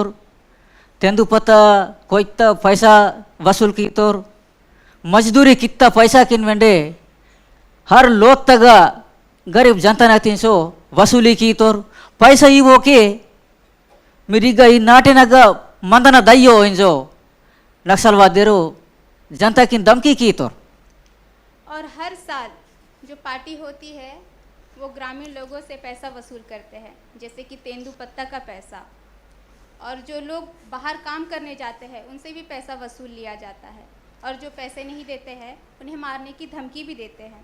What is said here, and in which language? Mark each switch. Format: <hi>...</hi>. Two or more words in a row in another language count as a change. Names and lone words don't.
<gon>तेंदु पता कोई पैसा वसूल की तोर मजदूरी कितना पैसा किन वेंडे हर लोग तक गरीब जनता ना 300 वसूली की तोर पैसा ही वो के मेरी गई नाटे नग मंदना दइयो इंजो नक्सलवादेरो जनता की धमकी की तोर।</gon> <hi>और हर साल जो पार्टी होती है वो ग्रामीण लोगों से पैसा वसूल करते हैं, जैसे कि तेंदु पत्ता का पैसा, और जो लोग बाहर काम करने जाते हैं उनसे भी पैसा वसूल लिया जाता है और जो पैसे नहीं देते हैं उन्हें मारने की धमकी भी देते हैं।</hi>